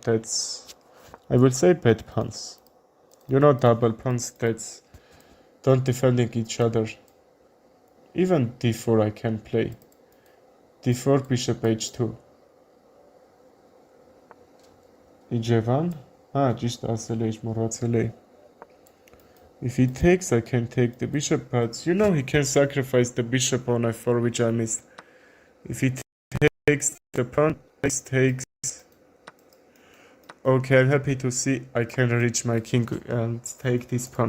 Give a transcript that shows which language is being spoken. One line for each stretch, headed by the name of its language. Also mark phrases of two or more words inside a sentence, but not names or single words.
English: That's, I will say, bad pawns. You know, double pawns that don't defending each other. Even d4 I can play. d4, bishop h2. e1.
Armenian: Just asել էի, մոռացել էի.
English: If he takes, I can take the bishop, but you know he can sacrifice the bishop on f4, which I missed. If he takes the pawn, takes. Okay, I'm happy to see I can reach my king and take this pawn.